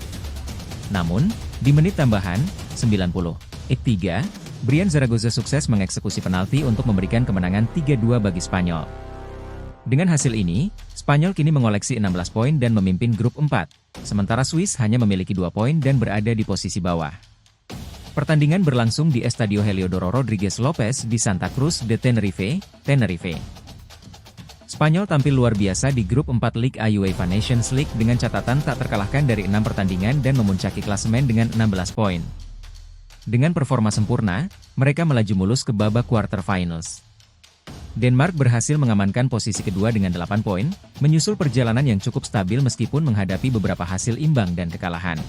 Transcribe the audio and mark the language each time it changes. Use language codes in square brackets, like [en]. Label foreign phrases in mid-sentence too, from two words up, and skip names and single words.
[id] Namun, di menit tambahan, 90+3, Brian Zaragoza sukses mengeksekusi penalti untuk memberikan kemenangan 3-2 bagi Spanyol. Dengan hasil ini, Spanyol kini mengoleksi 16 poin dan memimpin grup 4, sementara Swiss hanya memiliki 2 poin dan berada di posisi bawah. Pertandingan berlangsung di Estadio Heliodoro Rodriguez Lopez di Santa Cruz de Tenerife, Tenerife. Spanyol tampil luar biasa di grup 4 Liga A UEFA Nations League dengan catatan tak terkalahkan dari 6 pertandingan dan memuncaki klasemen dengan 16 poin. Dengan performa sempurna, mereka melaju mulus ke babak [en] quarter finals. [id] Denmark berhasil mengamankan posisi kedua dengan 8 poin, menyusul perjalanan yang cukup stabil meskipun menghadapi beberapa hasil imbang dan kekalahan.